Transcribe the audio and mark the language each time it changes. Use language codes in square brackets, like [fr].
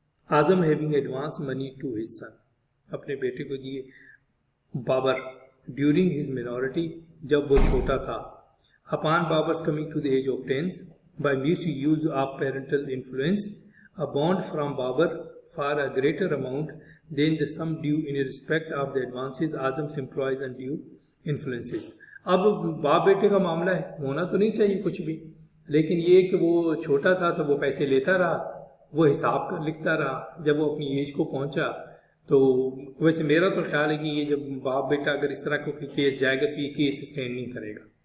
[en] Azam having advanced money to his son, [ur] اپنے بیٹے کو دیے [en] Babar during his minority, [ur] جب وہ چھوٹا تھا. [en] Upon Babar's coming to the age obtains by misuse of parental influence a bond from Babar for a greater amount than the sum due in respect of the advances. Azam employs undue influences. [ur] اب باپ بیٹے کا معاملہ ہے, ہونا تو نہیں چاہیے کچھ بھی, لیکن یہ کہ وہ چھوٹا تھا تو وہ پیسے لیتا رہا, وہ حساب لکھتا رہا. جب وہ اپنی ایج کو پہنچا تو ویسے میرا تو خیال ہے کہ یہ جب باپ بیٹا اگر اس طرح کا کیس جائے گا تو یہ کیس اسٹینڈ نہیں کرے گا.